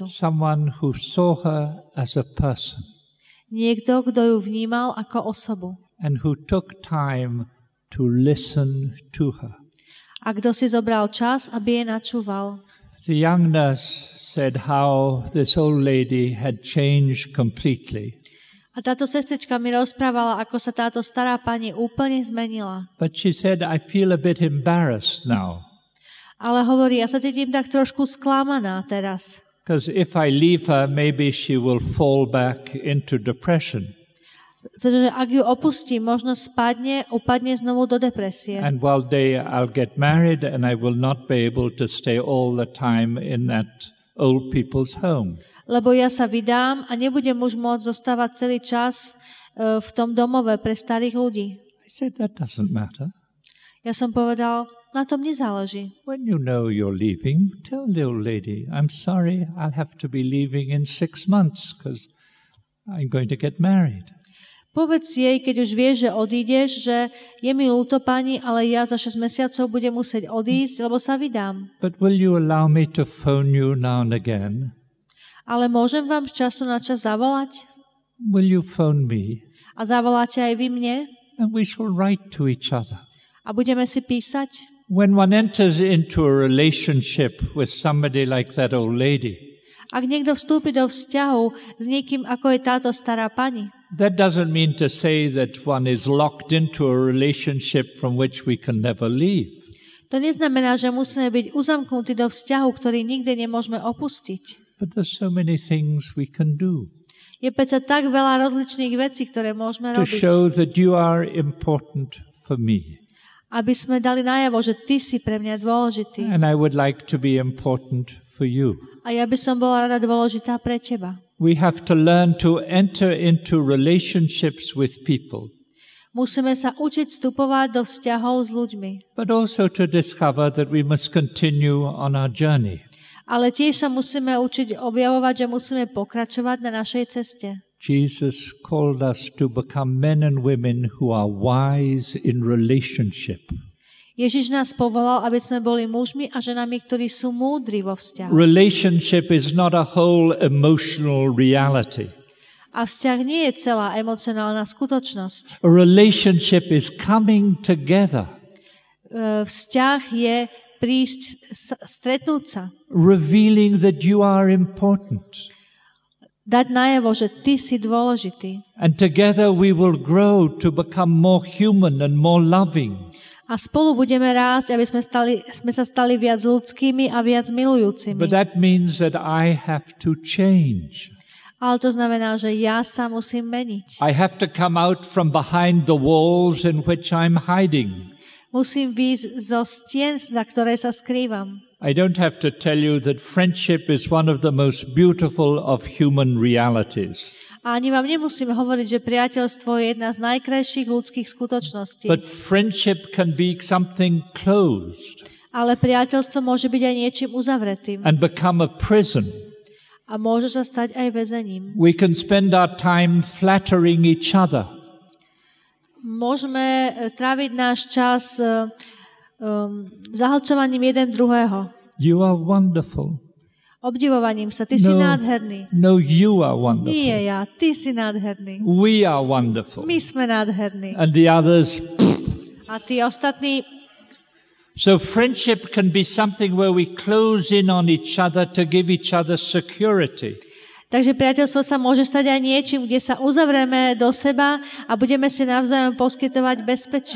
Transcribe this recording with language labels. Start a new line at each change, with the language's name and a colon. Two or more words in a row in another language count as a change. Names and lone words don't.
English: Someone who saw her as a person
Slovak: Niekto, kto ju vnímal ako osobu.
English: and who took time to listen to her.
Slovak: A kto si zobral čas, aby jej načúval.
English: The young nurse said how this old lady had changed completely.
Slovak: A táto sestrička mi rozprávala, ako sa táto stará pani úplne zmenila.
English: But she said, I feel a bit embarrassed now.
Slovak: Ale hovorí, ja sa cítim tak trošku sklamaná teraz.
English: Because if I leave her, maybe she will fall back into depression.
Slovak: Pretože ak ju opustím, možno upadne znovu do depresie.
English: And one day I'll get married and I will not be able to stay all the time in that old people's home.
Slovak: Lebo ja sa vydám a nebudem už môcť zostávať celý čas v tom domove pre starých ľudí.
English: I said, that doesn't matter.
Slovak: Ja som povedal, na tom nezáleží.
English: When you know you're leaving, tell the old lady, I'm sorry, I'll have to be leaving in 6 months because I'm going to get married.
Slovak: Povedz jej, keď už vieš, že odídeš, že je mi ľúto, pani, ale ja za 6 mesiacov budem musieť odísť, lebo sa vydám.
English: But will you allow me to phone you now and again?
Slovak: Ale môžem vám z času na čas zavolať?
English: Will you phone me?
Slovak: A zavoláte aj vy mne?
English: And we shall write to each other.
Slovak: A budeme si písať?
English: When one enters into a relationship with somebody like that old lady,
Slovak: Ak niekto vstúpi do vzťahu s niekým, ako je táto stará pani,
English: that doesn't mean to say that one is locked into a relationship from which we can never leave.
Slovak: to neznamená, že musíme byť uzamknutí do vzťahu, ktorý nikdy nemôžeme opustiť.
English: But there's so many things we can do
Slovak: Je predsa tak veľa rozličných vecí, ktoré môžeme
English: to
Slovak: robiť,
English: show that you are important for me.
Slovak: aby sme dali najavo, že ty si pre mňa dôležitý.
English: And I would like to be important for you.
Slovak: A ja by som bola rada dôležitá pre teba.
English: We have to learn to enter into relationships with people,
Slovak: Musíme sa učiť vstupovať do vzťahov s ľuďmi.
English: but also to discover that we must continue on our journey.
Slovak: Ale tiež sa musíme učiť objavovať, že musíme pokračovať na našej ceste.
English: Jesus called us to become men and women who are wise in relationship.
Slovak: Ježiš nás povolal, aby sme boli mužmi a ženami, ktorí sú múdri vo vzťahu.
English: Relationship is not a whole emotional reality.
Slovak: A vzťah nie je celá emocionálna skutočnosť.
English: A relationship is coming together,
Slovak: Vzťah je prísť, stretnúť sa.
English: revealing that you are important.
Slovak: Dať najavo, že ty si dôležitý.
English: And together we will grow to become more human and more loving.
Slovak: A spolu budeme rásť, aby sme sa stali viac ľudskými a viac milujúcimi.
English: But that means that I have to change.
Slovak: Ale to znamená, že ja sa musím meniť.
English: I have to come out from behind the walls in which I'm hiding.
Slovak: Musím výjsť zo stien, na ktoré sa skrývam.
English: I don't have to tell you that friendship is one of the most beautiful of human realities.
Slovak: A ani vám nemusím hovoriť, že priateľstvo je jedna z najkrajších ľudských skutočností.
English: But friendship can be something closed.
Slovak: Ale priateľstvo môže byť aj niečím uzavretým.
English: And become a prison.
Slovak: A môže sa stať aj väzením.
English: We can spend our time flattering each other.
Slovak: Môžeme tráviť náš čas zahlčovaním jeden druhého.
English: You are wonderful.
Slovak: Obdivovaním sa. Ty si nádherný.
English: No, you are wonderful.
Slovak: Nie ja, ty si nádherný.
English: We are wonderful.
Slovak: My sme nádherní.
English: And the others.
Slovak: A tí ostatní.
English: So friendship can be something where we close in on each other to give each other security.
Slovak: Takže priateľstvo sa môže stať aj niečím, kde sa uzavrieme do seba a budeme si navzájom poskytovať bezpečie.